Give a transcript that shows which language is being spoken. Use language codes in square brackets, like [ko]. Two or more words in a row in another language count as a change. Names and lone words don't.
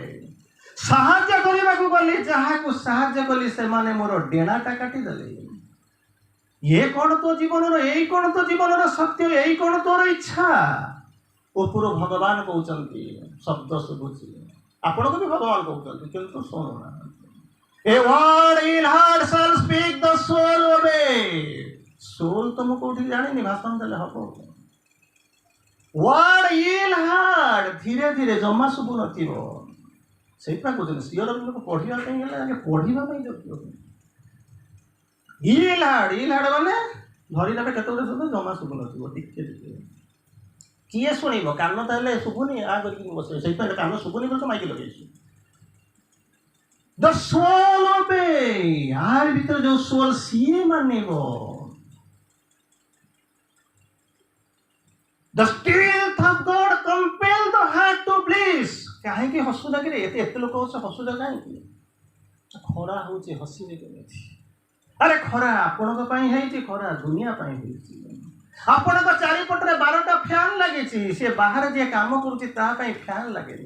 [or] ସାହାଯ୍ୟ କରିବାକୁ ଗଲି, ଯାହାକୁ ସାହାଯ୍ୟ କଲି ସେମାନେ ମୋର ଡେଣାଟା କାଟିଦେଲେ। ଇଏ କ'ଣ ତୋ ଜୀବନର, ଏଇ କ'ଣ ତୋ ଜୀବନର ସତ୍ୟ, ଏଇ କ'ଣ ତୋର ଇଚ୍ଛା? ଉପରୁ ଭଗବାନ କହୁଛନ୍ତି, ଶବ୍ଦ ଶୁଭୁଛି, ଆପଣଙ୍କୁ ବି ଭଗବାନ କହୁଛନ୍ତି, କିନ୍ତୁ ଶୁଣୁନାହାନ୍ତି। [en] A word in heart shall speak, the soul obey. [or] soul ତ ମୁଁ କୋଉଠି ଜାଣିନି, ଭାଷଣ ଦେଲେ ହବ। [en] word in heart, [or] ଧୀରେ ଧୀରେ, ଜମା ଶୁଭୁ ନଥିବ। ସେଇଟା କହୁଛନ୍ତି ସିଓର ଲୋକ ପଢ଼ିବା ପାଇଁ ହେଲେ ଆଗେ ପଢ଼ିବା ପାଇଁ ଯୋଗ୍ୟ। [en] ill heard, ill heard [or] ମାନେ ଧରିଲାବେ କେତେ ଗୁଡ଼େ ଶୁଭୁ, ଜମା ଶୁଭୁ ନଥିବ, ଟିକେ ଟିକେ। କିଏ ଶୁଣିବ? କାନ ତାହେଲେ ଶୁଭୁନି, କରିକି ବସିବେ। ସେଇଥିପାଇଁ କାନ ଶୁଭୁନି ବୋଲି ତ ମାଇକି ଲଗେଇଛୁ। [en] The soul obey, [or] ଆର ଭିତରେ ଯୋଉ soul ସିଏ ମାନିବ। [en] The strength of God compel the heart to bliss. [or] କାହିଁକି ହସୁଛ କିରେ? ଏତେ ଲୋକ ହସୁଛ କାହିଁକି? ଖରା ହଉଛି, ହସିବେ କେମିତି? ଆରେ ଖରା ଆପଣଙ୍କ ପାଇଁ ହେଇଛି, ଖରା ଦୁନିଆ ପାଇଁ ହେଇଛି। ଆପଣଙ୍କ ଚାରିପଟରେ 12ଟା ଫ୍ୟାନ୍ ଲାଗିଛି, ସେ ବାହାରେ ଯିଏ କାମ କରୁଛି ତା ପାଇଁ ଫ୍ୟାନ୍ ଲାଗେନି।